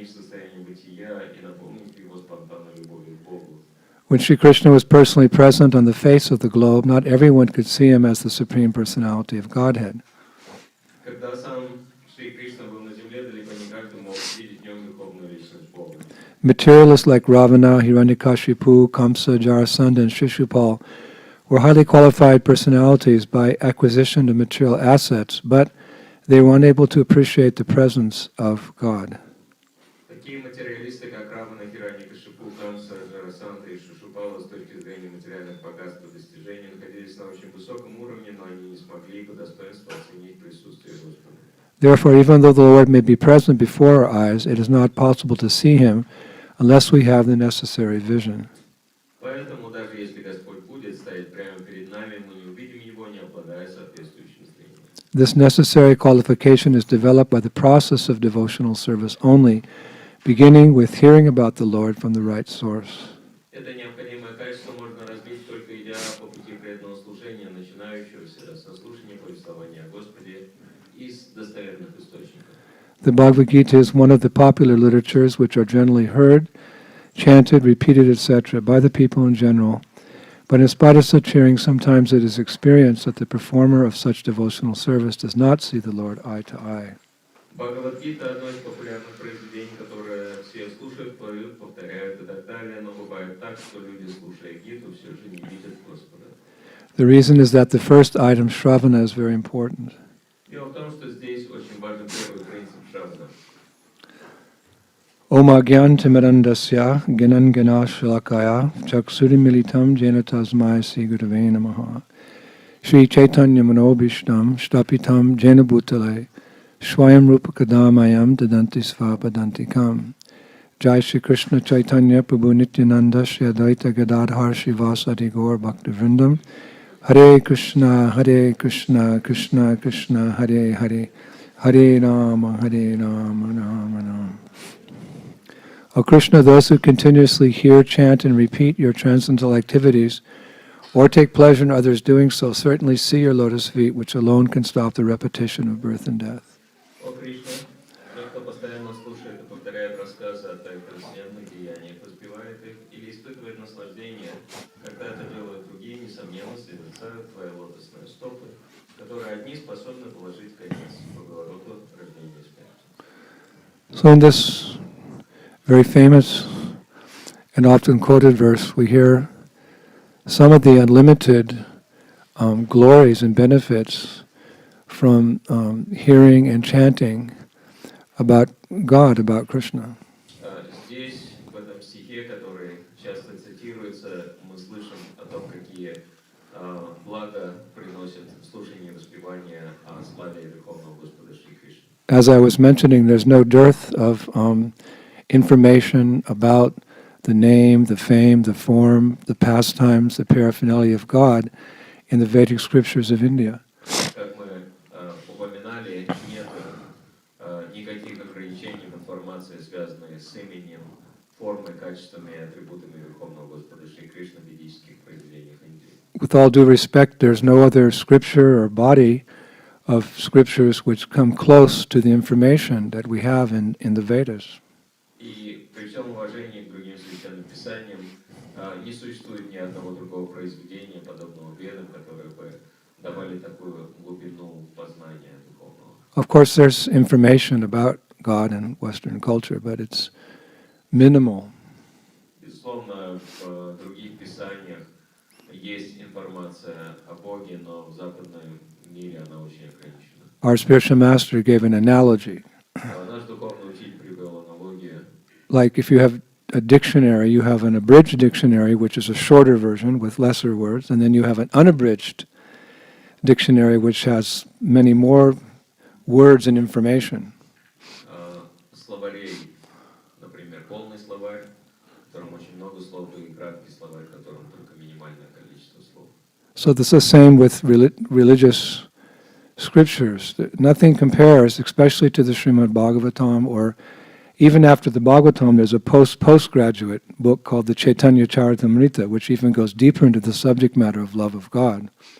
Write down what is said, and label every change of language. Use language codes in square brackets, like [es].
[ru] состояние бытия и наполнить его спонтанной любовью к Богу. [en] When Sri Krishna was personally present on the face of the globe, not everyone could see him as the Supreme Personality of Godhead. [ru] Когда сам Шри Кришна был на земле, далеко не каждый мог видеть в нем духовную личность Бога. [en] Materialists like Ravana, Hiranyakashipu, Kamsa, Jarasandha, and Shishupal were highly qualified personalities by acquisition of material assets, but they were unable to appreciate the presence of God. [ru] Такие материалисты, как Равана, Хираньякашипу, Камса, Джарасандха и Шишупала, с точки зрения материальных богатств и достижений, находились на очень высоком уровне, но они не смогли по достоинству оценить присутствие Господа. [en] Therefore, even though the Lord may be present before our eyes, it is not possible to see him unless we have the necessary vision. [ru] Поэтому, даже если Господь будет стоять прямо перед нами, мы не увидим Его, не обладая соответствующим зрением. [en] This necessary qualification is developed by the process of devotional service only, beginning with hearing about the Lord from the right source. [ru] Это необходимое качество можно развить, только идя по пути преданного служения, начинающегося со слушания повествования о Господе из достоверных источников. [en] The Bhagavad Gita is one of the popular literatures which are generally heard, chanted, repeated, etc., by the people in general. But in spite of such hearing, sometimes it is experienced that the performer of such devotional service does not see the Lord eye to eye. [ru] Бхагавад-гита — одно из популярных произведений, которое все слушают, поют, повторяют и так далее, но бывает так, что люди, слушая гиту, все же не видят Господа. [en] The reason is that the first item, Shravana, is very important. [ru] Дело в том, что здесь очень важен первый принцип Шравана. [sa] Om Agyantimirandasya Ginan Ganashalakaya Chaksurimilitam Jena Tasmai Sri Gurave Namaha Sri Chaitanya Manobishtam Shtapitam Jena Bhutale Swayam Rupa Kadamayam Dadanti Svapadantikam Jai Shri Krishna Chaitanya Prabhu Nityananda Shri Advaita Gadadhar Shivasadi Gaur Bhaktivinoda Hare Krishna Krishna Krishna Hare Hare Hare Rama Rama Rama. [en] O Krishna, those who continuously hear, chant, and repeat your transcendental activities, or take pleasure in others doing so, certainly see your lotus feet, which alone can stop the repetition of birth and death. [ru] О Кришна, тот, кто постоянно слушает и повторяет рассказы о твоих трансцендентных деяниях, воспевает их или испытывает наслаждение, когда это делают другие, несомненно, созерцают твои лотосные стопы, которые одни способны положить конец круговороту рождения и смерти. [en] So in this very famous and often quoted verse, we hear some of the unlimited glories and benefits from hearing and chanting about God, about Krishna. [ru] Здесь, в этом стихе, который часто цитируется, мы слышим о том, какие блага приносят слушание и воспевание о славе Верховного Господа Шри Кришны. [en] As I was mentioning, there's no dearth of information about the name, the fame, the form, the pastimes, the paraphernalia of God in the Vedic scriptures of India. [ru] Как мы упоминали, нет никаких ограничений в информации, связанной с именем, формой, качествами и атрибутами Верховного Господа Шри Кришны в ведических произведениях Индии. [en] With all due respect, there's no other scripture or body of scriptures which come close to the information that we have in the Vedas. [ru] И при всем уважении к другим священным писаниям не существует ни одного другого произведения, подобного Ведам, которые бы давали такую глубину познания духовного. [en] Of course, there's information about God in Western culture, but it's minimal. [ru] Безусловно, в других писаниях есть информация о Боге, но в западном мире она очень ограничена. [en] Our spiritual master gave an analogy. [ru] Наш духовный учитель привел аналогию. [en] Like if you have a dictionary, you have an abridged dictionary, which is a shorter version with lesser words, and then you have an unabridged dictionary, which has many more words and information. [ru] Словарей, например, полный словарь, в котором очень много слов, и краткий словарь, в котором только минимальное количество слов. [en] So this is the same with religious scriptures. Nothing compares, especially to the Srimad Bhagavatam, or even after the Bhagavatam, there's a postgraduate book called the Chaitanya Charitamrita, which even goes deeper into the subject matter of love of God.